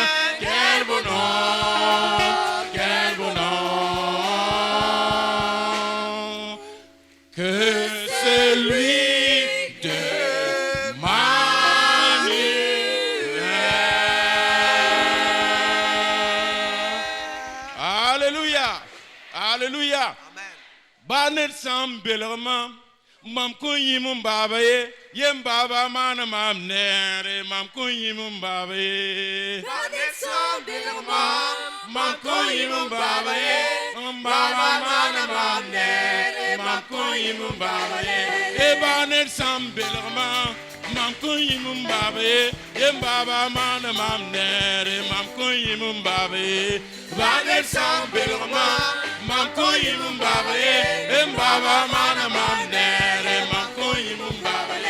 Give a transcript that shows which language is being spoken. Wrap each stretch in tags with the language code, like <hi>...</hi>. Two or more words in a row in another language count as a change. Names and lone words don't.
<fr>Quel bonheur, que c'est lui de Manuel. Alléluia, alléluia.</fr> <bum>Banet sambelama, mam kunyi mumbabaye, yem baba mana mam nere, mam kunyi mumbabaye. Banet sambelama, mam kunyi mumbabaye, baba mana mam nere, mam kunyi mumbabaye. E banet sambelama, mam kunyi mumbabaye, yem baba mana mam nere, mam kunyi mumbabaye. Banet sambelama, mam kunyi mumbabaye, yem baba mana mam nere, mam kunyi mumbabaye.</bum>